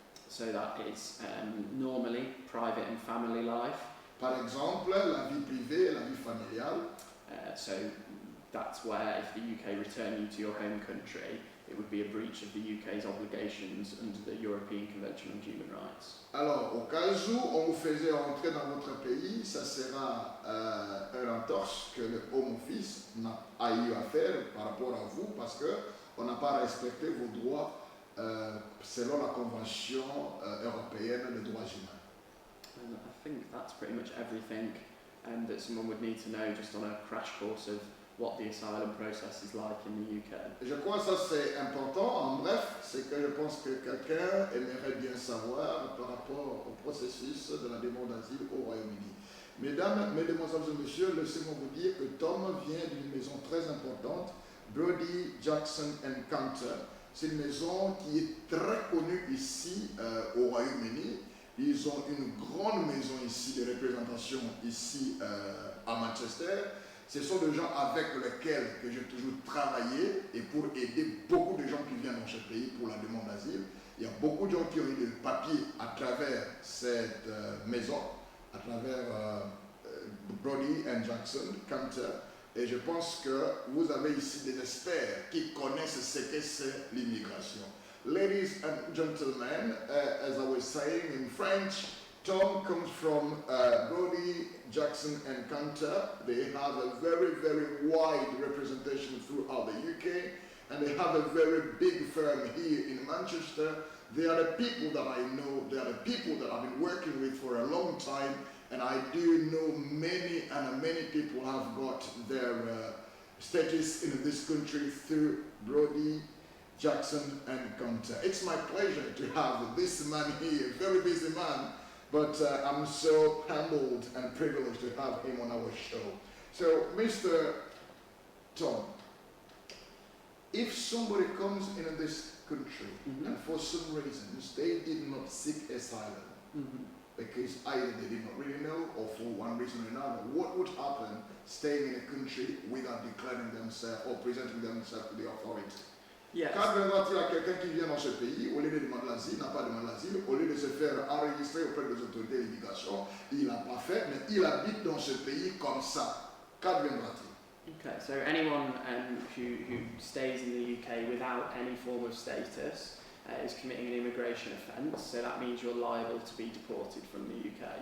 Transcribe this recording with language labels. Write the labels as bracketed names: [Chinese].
[English] So that is normally private and family life. [French] Par exemple, la vie privée et la vie familiale. [English] So that's where if the UK return you to your home country, it would be a breach of the UK's obligations under the European Convention on Human Rights. [French] Alors, au cas où on vous faisait entrer dans votre pays, ça sera un entorse que le Home Office a eu à faire par rapport à vous parce qu'on n'a pas respecté vos droits selon la Convention européenne des droits humains. [English] And I think that's pretty much everything that someone would need to know just on a crash course of what the asylum process is like in the UK. [French] Je crois que ça c'est important. En bref, c'est que je pense que quelqu'un aimerait bien savoir par rapport au processus de la demande d'asile au Royaume-Uni. Mesdames, mesdemoiselles et messieurs, laissez-moi vous dire que Tom vient d'une maison très importante, Brody, Jackson & Cantor. C'est une maison qui est très connue ici au Royaume-Uni. Ils ont une grande maison ici de représentation ici à Manchester. Ce sont des gens avec lesquels que j'ai toujours travaillé et pour aider beaucoup de gens qui viennent dans ce pays pour la demande d'asile. Il y a beaucoup de gens qui ont eu des papiers à travers cette maison, à travers Brody and Jackson, Cantor. Et je pense que vous avez ici des experts qui connaissent ce que c'est l'immigration. [English] Ladies and gentlemen, as I was saying in French, Tom comes from Brody, Jackson and Cantor. They have a very, very wide representation throughout the UK, and they have a very big firm here in Manchester. They are the people that I know, they are the people that I've been working with for a long time, and I do know many people have got their status in this country through Brody, Jackson and Cantor. It's my pleasure to have this man here, very busy man, but I'm so humbled and privileged to have him on our show. So, Mr. Tom, if somebody comes into this country and for some reasons they did not seek asylum, because either they did not really know or for one reason or another, what would happen staying in a country without declaring themselves or presenting themselves to the authority? Yes. [French] Quand viendra-t-il à quelqu'un qui vient dans ce pays, au lieu de demander l'asile, n'a pas demandé l'asile, au lieu de se faire enregistrer auprès des autorités d'immigration, il n'a pas fait, mais il habite dans ce pays comme ça. Qu'adviendra-t-il? [English] Okay, so anyone who stays in the UK without any form of status, is committing an immigration offence, so that means you're liable to be deported from the UK.